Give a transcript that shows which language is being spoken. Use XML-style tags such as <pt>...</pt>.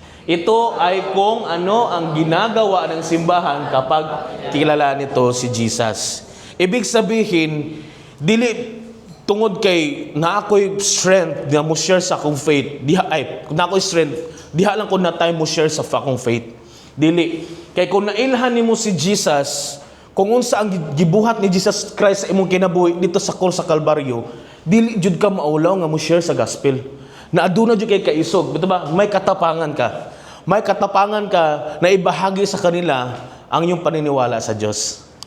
<tl>Ito ay kung ano ang ginagawa ng simbahan kapag kilala nito si Jesus. Ibig sabihin,</tl> <ceb>dili tungod kay na ako'y strength na mo share sa akong faith. Na ako'y strength, diha lang ko na time mo share sa akong faith. Dili. Kay kung nailhan nimo si Jesus, kung unsa ang gibuhat ni Jesus Christ sa imong kinabuhi dito sa cross sa Kalbaryo, dili jud ka maulaw nga mo share sa gospel. Na aduna jud kay kaisog, bito ba?</ceb> <tl>May katapangan ka. May katapangan ka na ibahagi sa kanila ang iyong paniniwala sa Dios.</tl>